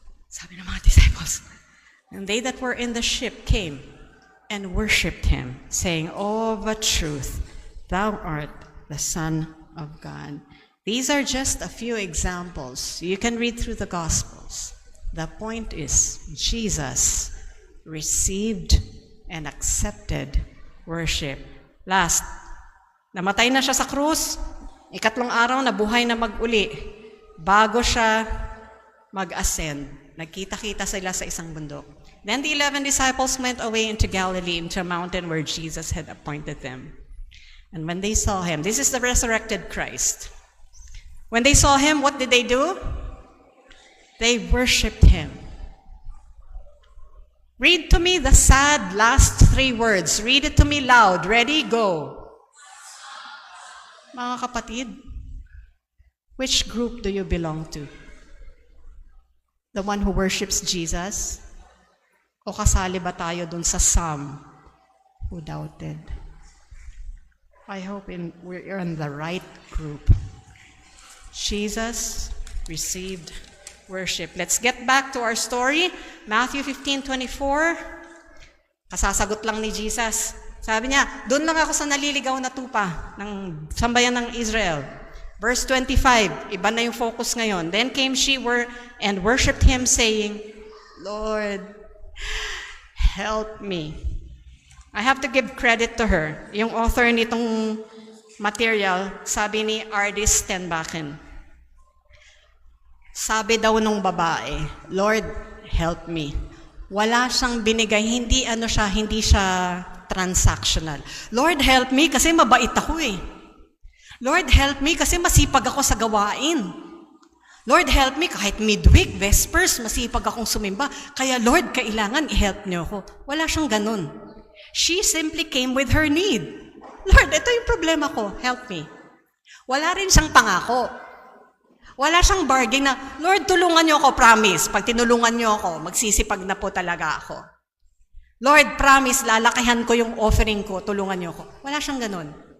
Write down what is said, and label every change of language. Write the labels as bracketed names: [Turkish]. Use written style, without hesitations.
[Filipino] Sabi ng mga [English] disciples, and they that were in the ship came and worshipped him, saying, "Of a truth, thou art the Son of God." These are just a few examples. You can read through the Gospels. The point is, Jesus received and accepted worship. [Filipino] Last, namatay na siya sa krus, ikatlong araw nabuhay na mag-uli. Bago siya mag-ascend, nagkita-kita sila sa isang bundok. [English] Then the 11 disciples went away into Galilee, into a mountain where Jesus had appointed them. And when they saw him, this is the resurrected Christ. When they saw him, what did they do? They worshipped him. Read to me the sad last 3 words. Read it to me loud. Ready? Go. [Filipino] Mga kapatid, [English] which group do you belong to? The one who worships Jesus? [Filipino] O kasali ba tayo dun sa [English] some who doubted? I hope we're in the right group. Jesus received worship. Let's get back to our story. [Filipino] Matthew 15:24. Kasasagot lang ni Jesus. Sabi niya, doon lang ako sa naliligaw na tupa ng sambayan ng Israel. Verse 25, iba na yung focus ngayon. [English] Then came she and worshipped him, saying, "Lord, help me." I have to give credit to her. [Filipino] Yung author nitong material, sabi ni Ardis Stenbakken. Sabi daw nung babae, [English] "Lord, help me." [Filipino] Wala siyang binigay, hindi siya transactional. [English] Lord, help me [Filipino] kasi mabait ako eh. Lord, help me kasi masipag ako sa gawain. [English] Lord, help me [Filipino] kahit midweek, vespers, masipag akong sumimba. Kaya Lord, kailangan i-help niyo ako. Wala siyang ganun. [English] She simply came with her need. [Filipino] Lord, ito yung problema ko. [English] Help me. [Filipino] Wala rin siyang pangako. Wala siyang bargain na, Lord, tulungan niyo ako, promise. Pag tinulungan niyo ako, magsisipag na po talaga ako. Lord, promise, lalakihan ko yung offering ko, tulungan niyo ako. Wala siyang ganun.